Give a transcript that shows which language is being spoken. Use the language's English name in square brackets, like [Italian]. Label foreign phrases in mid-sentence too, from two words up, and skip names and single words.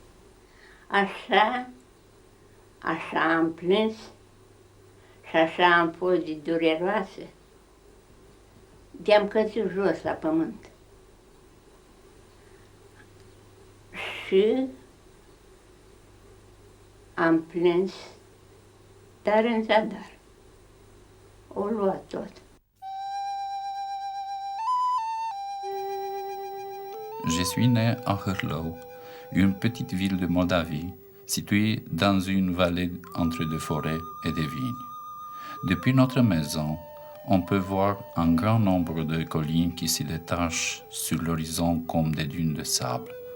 [Romanian] Așa am plâns și așa am fost de dureroasă, de-am căzut jos la pământ. Și am plâns, dar în zadar. O luat tot. [French] Je suis né à Hârlău, une petite ville de Moldavie, située dans une vallée entre des forêts et des vignes. Depuis notre maison, on peut voir un grand nombre de collines qui se détachent sur l'horizon comme des dunes de sable.